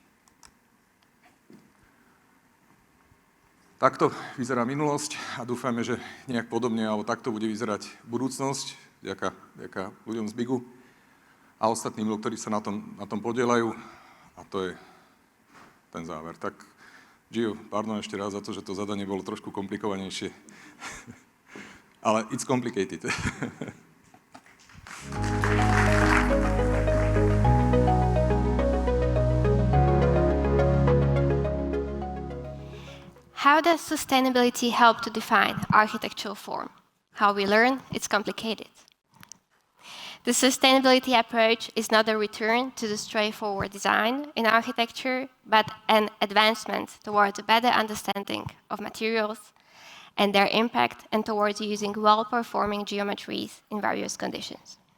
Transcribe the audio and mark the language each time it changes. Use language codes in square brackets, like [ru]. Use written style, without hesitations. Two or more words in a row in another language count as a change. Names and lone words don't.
[sk] Takto vyzerá minulosť a dúfame, že nejak podobne alebo takto bude vyzerať budúcnosť, vďaka ľuďom z BIGu a ostatným ľuďom, ktorí sa na tom podielajú. A to je ten záver. Tak Gio, pardon ešte raz za to, že to zadanie bolo trošku komplikovanejšie. [en] Ale it's complicated. How does sustainability help to define architectural form? How we learn, it's complicated. The sustainability approach is not a return to the straightforward design in architecture, but an advancement towards a better understanding of materials and their impact, and towards using well-performing geometries in various conditions.